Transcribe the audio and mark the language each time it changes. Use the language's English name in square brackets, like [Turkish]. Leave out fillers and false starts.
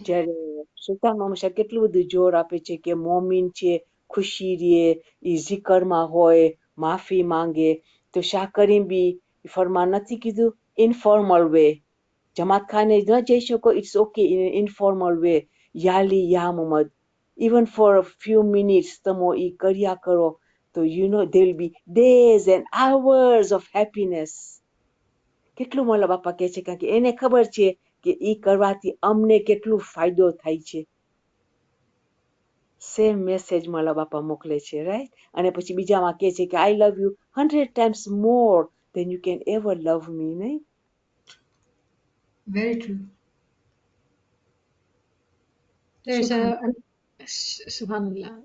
[Gujarati] જ્યારે સુલતાન મોહમ્મદ શાહ કેટલું બધું જોર આપે છે કે મોમીન છે, ખુશી રે, ઈ zikરમાં હોય, માફી માંગે. તો શાહ કરીમ બી ફરમાન નથી કીધું [English] Informal way. [Gujarati] જમાત ખાને ન જઈ શકો, [English] It's okay in informal way. [Gujarati] યાલી યા Muhammad. [English] Even for a few minutes [Gujarati] તમે ઈ કર્યા કરો તો [English] there will be days and hours of happiness. [Gujarati] કેટલું મોલા બાપા કહે છે કારણ કે એને ખબર છે કે ઈ કરવાથી અમને કેટલું ફાયદો થાય છે. સેમ મેસેજ મોલા બાપા મોકલે છે, રાઈટ? અને પછી બીજામાં કહે છે કે [English] I love you 100 times more than you can ever love me, નહીં? Very true. There's [Arabic] Shukran. Subhanallah.